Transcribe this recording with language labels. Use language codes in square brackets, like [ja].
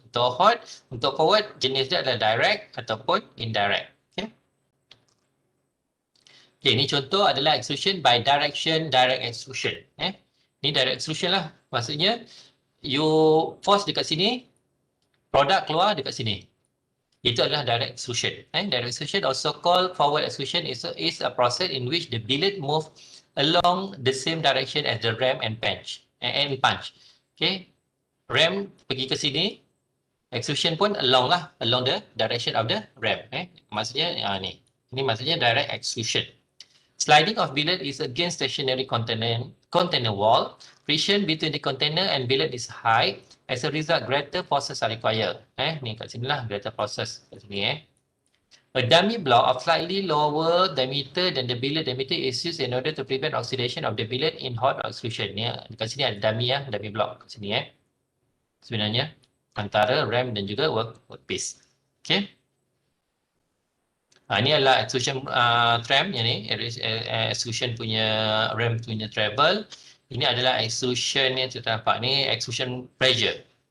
[ms] Untuk hot, untuk forward, jenis dia adalah direct ataupun indirect. Okay, ini contoh adalah extrusion by direction, direct extrusion. Ini direct extrusion lah. Maksudnya, you force dekat sini, produk keluar dekat sini. Itu adalah direct extrusion. [en] Direct extrusion also called forward extrusion is a process in which the billet move along the same direction as the ram and punch. [ms] Okay, ram pergi ke sini, extrusion pun [en] along the direction of the ram. [ms] Maksudnya ni. Ini maksudnya direct extrusion. [en] Sliding of billet is against stationary container wall. Friction between the container and billet is high. As a result, greater forces are required. [ms] Ni kat sini lah, greater forces kat sini. [en] A dummy block of slightly lower diameter than the billet diameter is used in order to prevent oxidation of the billet in hot extrusion. [ms] Kat sini ada dummy block kat sini. Sebenarnya antara ram dan juga workpiece. Okay. Ini adalah extrusion tram yang ni, extrusion punya ram punya treble. Ini adalah extrusion yang kita nampak ni, extrusion pressure.